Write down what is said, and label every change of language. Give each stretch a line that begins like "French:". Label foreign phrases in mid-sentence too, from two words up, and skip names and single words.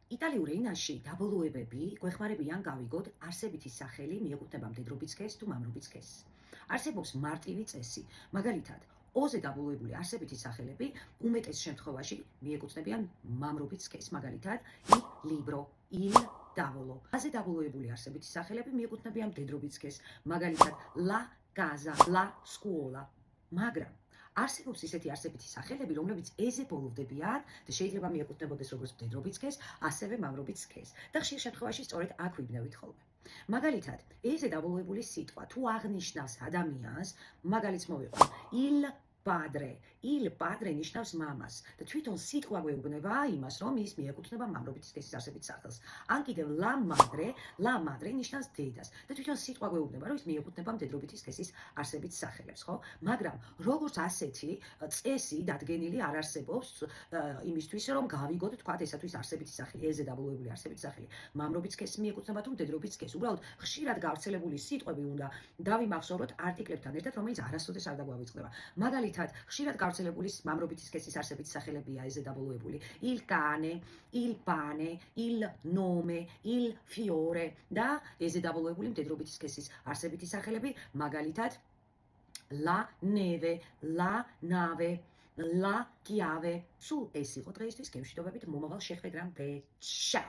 Georgian: იტალიურ ენაში დაბოლოებები გვეხმარებიან გავიგოთ არსებითი სახელი მიეკუთვნება მდედრობის სქესს თუ მამრობის სქესს. არსებობს მარტივი წესი, მაგალითად, ოზე დაბოლოებული არსებითი სახელები უმეტეს შემთხვევაში მიეკუთვნებიან მამრობის სქესს, მაგალითად,
Italian: il libro, il tavolo.
Georgian: აზე დაბოლოებული არსებითი სახელები მიეკუთვნებიან მდედრობის სქესს, მაგალითად,
Italian: la casa, la scuola.
Georgian: მაგრამ არსებობს ისეთი არსებითი სახელები, რომლებიც ეზე ბოლოვდებიან და შეიძლება მიეკუთვნებოდეს როგორც მდედრობის სქესს, ასევე მამრობის სქესს. და ხშირ შემთხვევაში სწორედ აქ ვიბნევით ხოლმე. მაგალითად, ეზე დაბოლოებული სიტყვა თუ აღნიშნავს ადამიანს, მაგალითს მოვიყვან,
Italian: il padre
Georgian: ნიშნავს მამას და თვითონ სიტყვა გვეუბნება იმას, რომ ის მიეკუთვნება მამრობის სქესის არსებით სახელს. ან კიდევ
Italian: la madre
Georgian: ნიშნავს დედას და თვითონ სიტყვა გვეუბნება, რომ ის მიეკუთვნება მდედრობითი სქესის არსებით სახელებს, ხო? მაგრამ როგორც ასეთი წესი დადგენილი არ არსებობს იმისთვის, რომ გავიგოთ, თქვათ, ესათვის არსებითი სახელი, ეზე დაბოლოებული არსებითი სახელი მამრობის სქესს მიეკუთვნება თუ მდედრობის სქესს. უბრალოდ ხშირად გავრცელებული სიტყვები უნდა დავიმახსოვროთ არტიკლებთან ერთად, რომელიც არასოდეს არ დაგვავიწყდება. მაგალითად, ხშირად გავრცელებული მამრობითი სქესის არსებითი სახელებია ეზე დაბოლოებული
Italian: il cane, il pane, il nome, il fiore
Georgian: და ეზე დაბოლოებული მდედრობითი სქესის არსებითი სახელები, მაგალითად, la neve, la nave, la chiave. სულ ეს იყო დღეისთვის, გემშვიდობებით მომავალ შეხვედრამდე.
Italian: Ciao!